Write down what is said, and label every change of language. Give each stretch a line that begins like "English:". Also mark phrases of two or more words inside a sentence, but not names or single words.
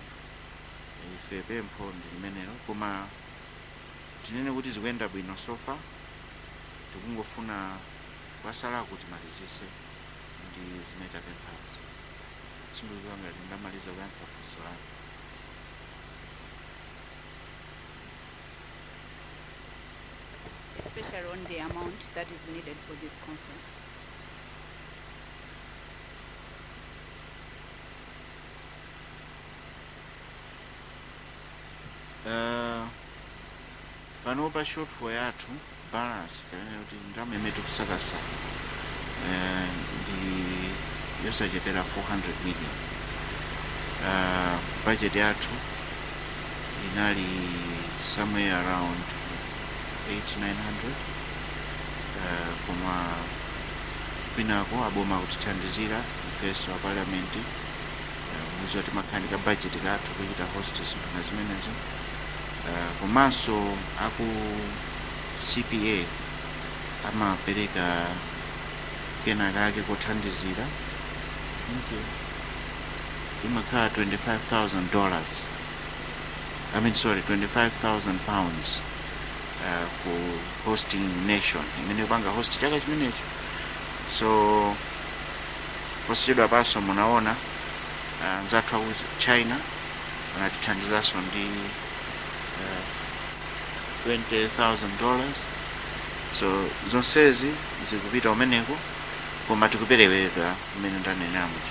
Nyanja: Ife pempho ndi limenelo, koma tinene kuti zikuyenda bwino sofa. Tikungofuna kwasala kuti malizise ndi zimene tapemphazo. Sindikudziwa ngati ndamaliza kuyankha funso lanu.
English: Especially on the amount that is needed for this conference.
Nyanja: Pano pa shortfall yathu balance kapena kuti ndalama imene tikusakasa ndi yosachepera 400 million. Budget yathu inali
English: somewhere around
Nyanja: 800-900, koma kwinako aboma kutithandizira ifeso wa parliament mwezi wati makhanika budget kathu kuchita host zinthu na zimenezo. Komanso aku CPA amapereka kenaka ake kuthandizira imakhala $25,000.
English: I mean sorry, 25,000 pounds for hosting nation
Nyanja: imene panga host chaka chimenecho. So posachedwa paso munaona nzathu aku China anatithandizanso ndi $20,000. So zonsezi zikupita umeneko, koma tikuperewera umene ndanenera muja.